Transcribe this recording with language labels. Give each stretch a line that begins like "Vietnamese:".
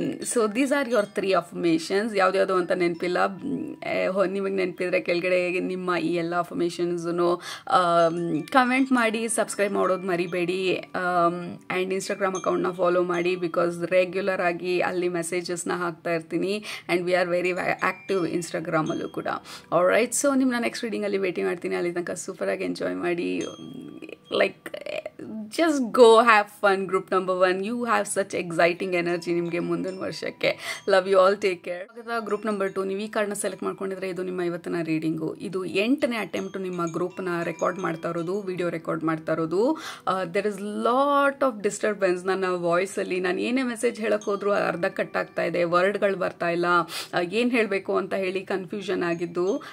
English: So these are your 3 affirmations.
Kannada: ಯಾವುದ್ಯಾವುದು ಅಂತ ನೆನಪಿಲ್ಲ, ನಿಮಗೆ ನೆನಪಿದ್ರೆ ಕೆಳಗಡೆ ನಿಮ್ಮ ಈ ಎಲ್ಲ ಅಫರ್ಮೇಷನ್ಸನ್ನು ಕಮೆಂಟ್ ಮಾಡಿ. ಸಬ್ಸ್ಕ್ರೈಬ್ ಮಾಡೋದು ಮರಿಬೇಡಿ. ಆ್ಯಂಡ್ ಇನ್ಸ್ಟಾಗ್ರಾಮ್ ಅಕೌಂಟ್ನ ಫಾಲೋ ಮಾಡಿ, ಬಿಕಾಸ್ ರೆಗ್ಯುಲರ್ ಆಗಿ ಅಲ್ಲಿ ಮೆಸೇಜಸ್ನ ಹಾಕ್ತಾ ಇರ್ತೀನಿ.
English: and we are very active
Kannada: Instagram ಅಲ್ಲೂ ಕೂಡ. ಆಲ್ರೈಟ್, ಸೊ ನಿಮ್ಮನ್ನ ನೆಕ್ಸ್ಟ್ ರೀಡಿಂಗಲ್ಲಿ ಭೇಟಿ ಮಾಡ್ತೀನಿ. ಅಲ್ಲಿ ತನಕ ಸೂಪರಾಗಿ ಎಂಜಾಯ್ ಮಾಡಿ.
English: Like just go have fun. Group number 1, you have such exciting energy
Kannada: ನಿಮಗೆ ಮುಂದಿನ ವರ್ಷಕ್ಕೆ.
English: Love you all, take care.
Kannada: Group number 2, ನೀವು ಈ ಕಾರ್ಡ್ನ ಸೆಲೆಕ್ಟ್ ಮಾಡ್ಕೊಂಡಿದ್ರೆ ಇದು ನಿಮ್ಮ ಇವತ್ತಿನ ರೀಡಿಂಗು. ಇದು 8ನೇ ಅಟೆಂಪ್ಟ್ ನಿಮ್ಮ ಗ್ರೂಪ್ನ ರೆಕಾರ್ಡ್ ಮಾಡ್ತಾ ಇರೋದು, ವಿಡಿಯೋ ರೆಕಾರ್ಡ್ ಮಾಡ್ತಾ ಇರೋದು.
English: there is lot of disturbance
Kannada: ನನ್ನ ವಾಯ್ಸಲ್ಲಿ. ನಾನು ಏನೇ ಮೆಸೇಜ್ ಹೇಳಕ್ಕೆ ಹೋದ್ರು ಅರ್ಧ ಕಟ್ ಆಗ್ತಾ ಇದೆ, ವರ್ಡ್ಗಳು ಬರ್ತಾ ಇಲ್ಲ, ಏನು ಹೇಳಬೇಕು ಅಂತ ಹೇಳಿ ಕನ್ಫ್ಯೂಷನ್ ಆಗಿದ್ದು.